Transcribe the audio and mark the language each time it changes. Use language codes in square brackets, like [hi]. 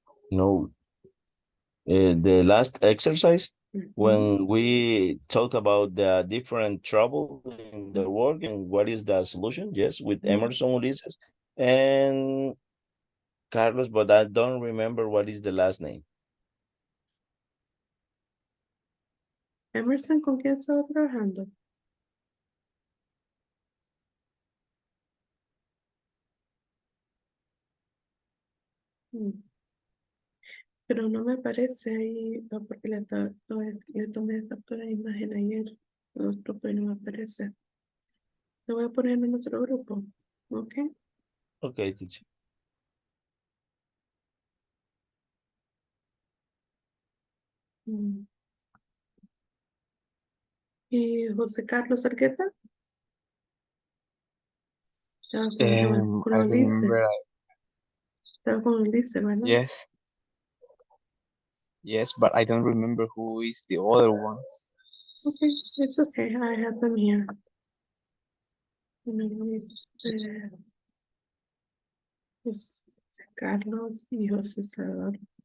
[en] No. The last exercise, Mhm. when we talk about the different trouble in the work and what is the solution, yes, with Mhm. Emerson Ulises and Carlos, but I don't remember what is the last name. [es] Emerson, ¿con quién estaba trabajando? Mm. Pero no me parece ahí, no, porque le tomé captura de imagen ayer. Otro, pero no me aparece. Lo voy a poner en otro grupo. ¿Ok? [en] Okay, teacher. Mm. [es] ¿Y José Carlos Arqueta? Estaba con [en] I [es] Ulises. [en] remember. [es] Estaba con Ulises, ¿verdad? [en] Yes, yes, but I don't remember who is the other one. Okay, it's okay. I have them here. Luis, José Carlos y José Salvador.